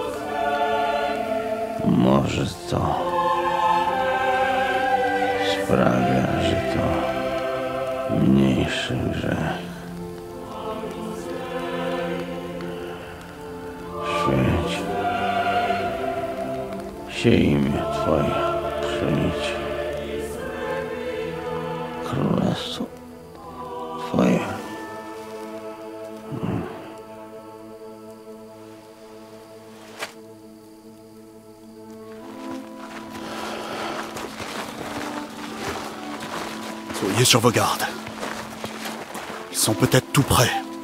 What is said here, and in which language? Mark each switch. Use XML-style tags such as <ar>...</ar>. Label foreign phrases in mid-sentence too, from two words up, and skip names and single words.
<pl>Może to sprawia, że to mniejszy grzech. Święć się imię Twoje, przyjdź królestwo Twoje.</pl> <fr>Soyez sur vos gardes. Ils sont peut-être tout près.</fr>